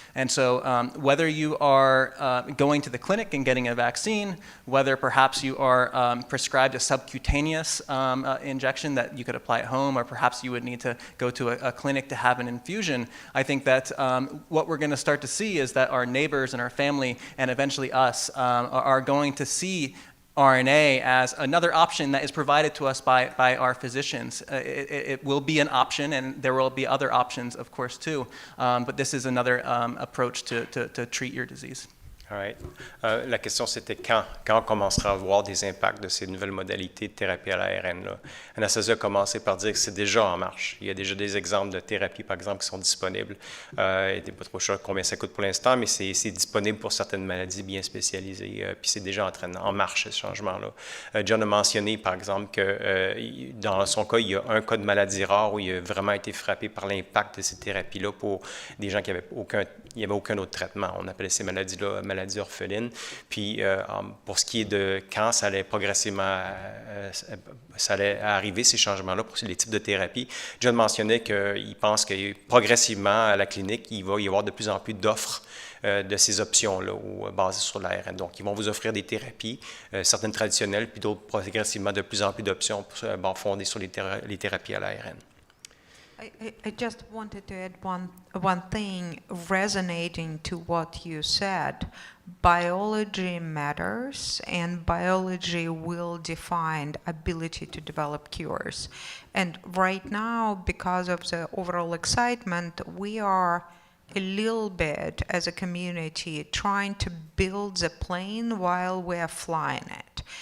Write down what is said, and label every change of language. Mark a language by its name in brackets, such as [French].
[English] And so whether you are going to the clinic and getting a vaccine, whether perhaps you are prescribed a subcutaneous injection that you could apply at home, or perhaps you would need to go to a clinic to have an infusion, I think that what we're going to start to see is that our neighbors and our family and eventually us are going to see RNA as another option that is provided to us by our physicians. It will be an option, and there will be other options, of course, too. But this is another approach to treat your disease. All right. [French] La question, c'était quand on commencera à voir des impacts de ces nouvelles modalités de thérapie à l'ARN. Anastasia a commencé par dire que c'est déjà en marche. Il y a déjà des exemples de thérapie, par exemple, qui sont disponibles. Il n'est pas trop sûr combien ça coûte pour l'instant, mais c'est disponible pour certaines maladies bien spécialisées. Puis c'est déjà en marche, ce changement-là. John a mentionné, par exemple, que dans son cas, il y a un cas de maladie rare où il a vraiment été frappé par l'impact de ces thérapies-là pour des gens qui n'avaient aucun autre traitement. On appelait ces maladies-là maladies orphelines. Puis pour ce qui est de quand ça allait progressivement ça allait arriver, ces changements-là, pour les types de thérapie, John mentionnait qu'il pense que progressivement à la clinique, il va y avoir de plus en plus d'offres de ces options-là basées sur l'ARN. Donc, ils vont vous offrir des thérapies, certaines traditionnelles, puis d'autres progressivement de plus en plus d'options fondées sur les thérapies à l'ARN. [English] I just wanted to add one thing resonating to what you said. Biology matters, and biology will define ability to develop cures. And right now, because of the overall excitement, we are a little bit, as a community, trying to build the plane while we're flying it.